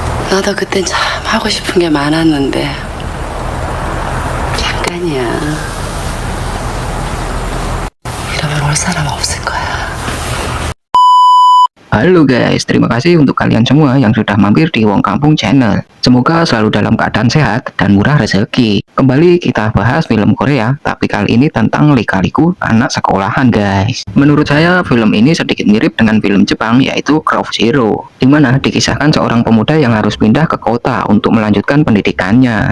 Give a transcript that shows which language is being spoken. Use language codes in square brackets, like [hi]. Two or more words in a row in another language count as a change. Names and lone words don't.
[ko] 나도 그땐 참 하고 싶은 게 많았는데 잠깐이야. 이러면 올 사람 없을 거야. [id] Halo guys, terima kasih untuk kalian semua yang sudah mampir di Wong Kampung Channel. Semoga selalu dalam keadaan sehat dan murah rezeki. Kembali kita bahas film Korea, tapi kali ini tentang Lika-Liku Anak Sekolahan guys. Menurut saya film ini sedikit mirip dengan film Jepang yaitu Craft Zero, di mana dikisahkan seorang pemuda yang harus pindah ke kota untuk melanjutkan pendidikannya.